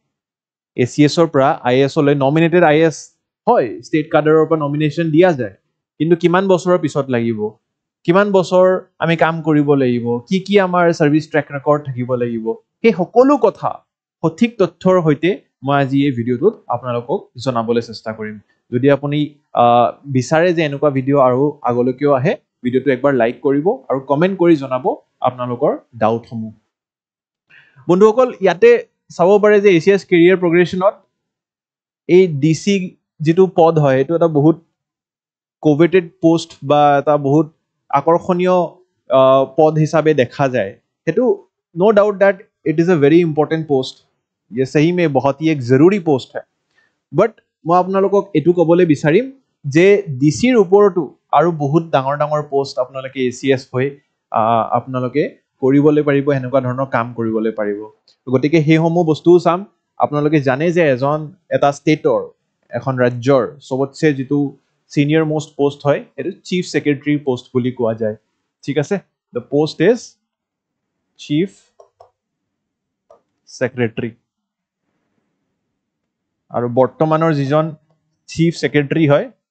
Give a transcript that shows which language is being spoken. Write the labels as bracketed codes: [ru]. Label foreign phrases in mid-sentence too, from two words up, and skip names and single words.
[as] এচিএছৰ পৰা আইএছলৈ নমিনেটেড আইএছ হয় ষ্টেট কাডাৰৰ পৰা নমিনেশ্যন দিয়া যায় কিন্তু কিমান বছৰৰ পিছত লাগিব কিমান বছৰ আমি কাম কৰিব লাগিব কি আমাৰ [en] service track record [as] থাকিব লাগিব সেই সকলো কথা সঠিক তথ্যৰ সৈতে মই আজি এই ভিডিঅ'টোত আপোনালোকক জনাবলৈ চেষ্টা কৰিম যদি আপুনি বিচাৰে যে এনেকুৱা ভিডিঅ' আৰু আগলৈকেও আহে ভিডিঅ'টো একবাৰ লাইক কৰিব আৰু কমেন্ট কৰি জনাব আপোনালোকৰ ডাউটসমূহ বন্ধুসকল ইয়াতে চাব পাৰে যে এচিএছ কেৰিয়াৰ প্ৰগ্ৰেশ্যনত এই ডিসি যেটো পদ হয় এটো এটা বহুত [en] coveted post [as] বা এটা বহুত আকৰ্ষণীয় পদ হিচাপে দেখা যায় हेतु [en] no doubt that it is a very important post [hi] ये सही में बहुत ही एक जरूरी पोस्ट है बट मैं [as] আপোনালোকক এটু কবলৈ বিচাৰিম যে ডিসিৰ ওপৰতো আৰু বহুত ডাঙৰ ডাঙৰ পোষ্ট আপোনালোকে এচিএছ হৈ আপোনালোকে কৰিবলৈ পাৰিব এনেকুৱা ধৰণৰ কাম কৰিবলৈ পাৰিব গতিকে সেই সমূহ বস্তুও চাম আপোনালোকে জানে যে এজন এটা ষ্টেটৰ এখন ৰাজ্যৰ সবতছে যেটো [en] senior most post [as] হয় এটো [en] chief secretary post [as] বুলি কোৱা যায় ঠিক আছে [en] the post is chief secretary [as] আৰু বৰ্তমানৰ যিজন [en] chief secretary [as] হয়